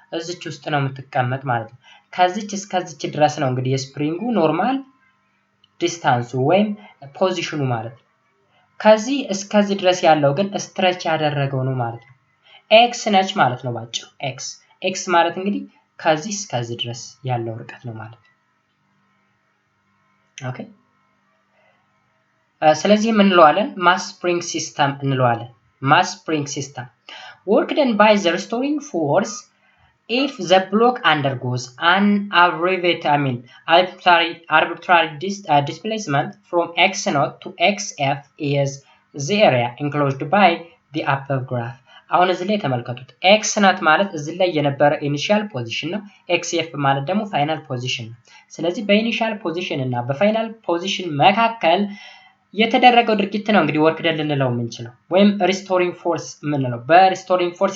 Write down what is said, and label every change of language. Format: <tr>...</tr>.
<am>እዚች ውስጥ ነው የምትቀመጥ ማለት ነው። ከዚች እስከዚች ድረስ ነው እንግዲህ የስፕሪንጉ ኖርማል ዲስታንሱ ወይም ፖዚሽኑ ማለት ነው። ከዚህ እስከዚህ ድረስ ያለው ግን ስትሬች ያደረገው ነው ማለት ነው። ኤክስ ነች ማለት ነው ባጭሩ። ኤክስ ማለት እንግዲህ ከዚህ እስከዚህ ድረስ ያለው ርቀት ነው ማለት ነው። ኦኬ ስለዚህ ምን እንለዋለን?</am> <en>ማስ ስፕሪንግ ሲስተም</en> <am>እንለዋለን።</am> <en>ማስ ስፕሪንግ ሲስተም work done by the restoring force if the block undergoes an arbitrary displacement from x0 to xf is the area enclosed by the above graph.</en> <am>አሁን እዚህ ላይ ተመልከቱት። x0 ማለት እዚህ ላይ የነበረ ኢኒሺያል ፖዚሽን ነው። xf ማለት ደግሞ ፋይናል ፖዚሽን ነው። ስለዚህ በኢኒሺያል ፖዚሽን እና በፋይናል ፖዚሽን መካከል የተደረገው ድርጊት ነው እንግዲህ ወርክ ደን ልንለው የምንችለው ወይም ሪስቶሪንግ ፎርስ የምንለው። በሪስቶሪንግ</am>